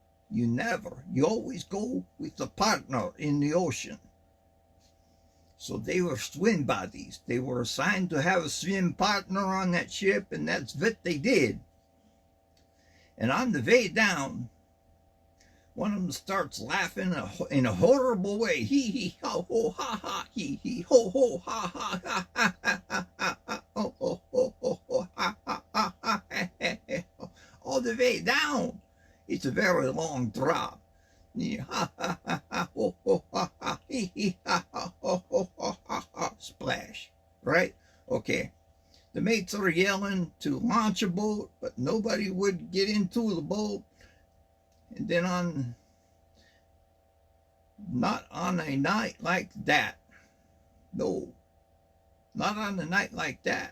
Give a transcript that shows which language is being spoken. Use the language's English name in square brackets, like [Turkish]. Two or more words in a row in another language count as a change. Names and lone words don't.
[English] You always go with a partner in the ocean. So they were swim buddies. They were assigned to have a swim partner on that ship, and that's what they did. And on the way down, one of them starts laughing in a horrible way. Hee hee ho ho ha ha, hee hee ho ho ha ha ha ha ha ha ha ho ho ho ho ho ha ha ha ha ha. All the way down. It's a very long drop. Ha ha ha ha ho ho ha ha, hee hee ha ha ho ho ha ha ha. Splash. Right? Okay. The mates are yelling to launch a boat, but nobody would get into the boat. And then not on a night like that. No, not on a night like that.